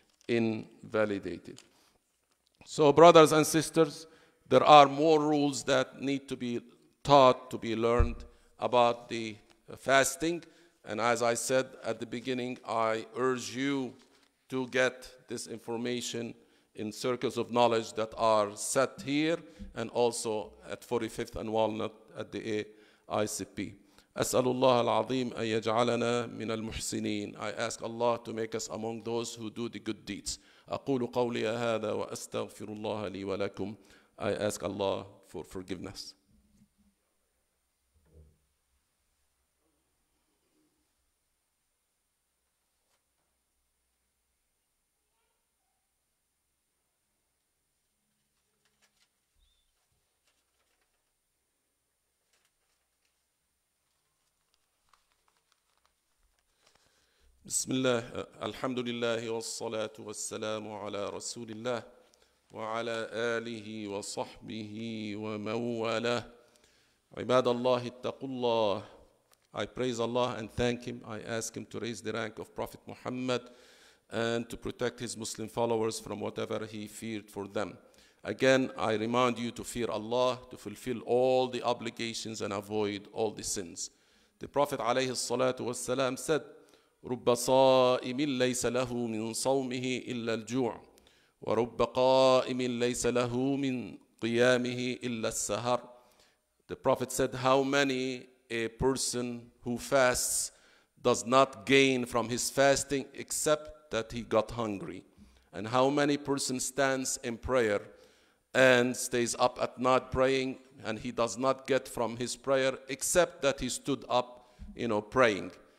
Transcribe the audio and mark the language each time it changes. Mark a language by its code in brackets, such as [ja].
[en] invalidated. So brothers and sisters, there are more rules that need to be taught, to be learned about the fasting. And as I said at the beginning, I urge you to get this information in circles of knowledge that are set here and also at 45th and Walnut at the ICP. [ar] أسأل الله العظيم أن يجعلنا من المحسنين. [en] I ask Allah to make us among those who do the good deeds. [ar] أقول قولي هذا وأستغفر الله لي ولكم. [en] I ask Allah for forgiveness. [ar] بسم الله الحمد لله والصلاة والسلام على رسول الله وعلى آله وصحبه ومن والاه عباد الله اتقوا الله. [en] I praise Allah and thank Him. I ask Him to raise the rank of Prophet Muhammad and to protect his Muslim followers from whatever he feared for them. Again, I remind you to fear Allah, to fulfill all the obligations and avoid all the sins. The Prophet ﷺ said, [ar] رب صائم ليس له من صومه إلا الجوع ورب قائم ليس له من قيامه إلا السهر. [en] The Prophet said, how many a person who fasts does not gain from his fasting except that he got hungry, and how many person stands in prayer and stays up at night praying and he does not get from his prayer except that he stood up, praying.